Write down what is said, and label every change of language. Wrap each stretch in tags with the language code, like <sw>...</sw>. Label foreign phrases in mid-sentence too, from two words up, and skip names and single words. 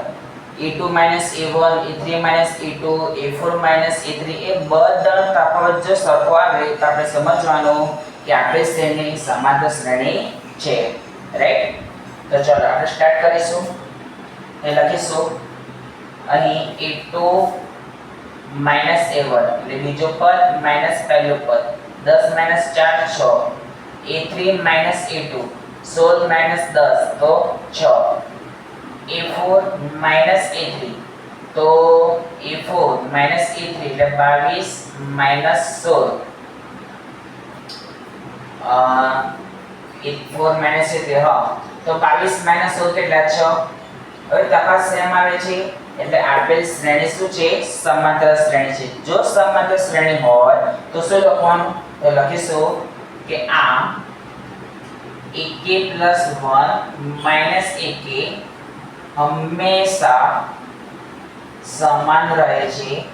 <gu>a2 - a1 a3 - a2 a4 - a3 એ બધા તફાવત જો સરખો આવે તો આપણે સમજવાનું કે આપણી શ્રેણી સમાંતર શ્રેણી છે, રાઈટ? તો ચાલો આપણે સ્ટાર્ટ કરીશું. એ લખીશું અહીં a2 - a1 એટલે બીજું પદ માઈનસ પહેલું પદ 10 - 4 6 a3 - a2 16 - 10 તો 6 a4 - a3 તો a4 - a3 એટલે 22 - 16 a4 - a3 હા તો 22 - 16 કેટલા 6. હવે તપાસ સેમ આવે છે એટલે આપેલ શ્રેણી શું છે? સમાંતર શ્રેણી છે. જો સમાંતર શ્રેણી હોય તો શું લખવાનું? તો લખીશું કે આ ak + 1 - ak હંમેશા સમાન રહે છે.</gu>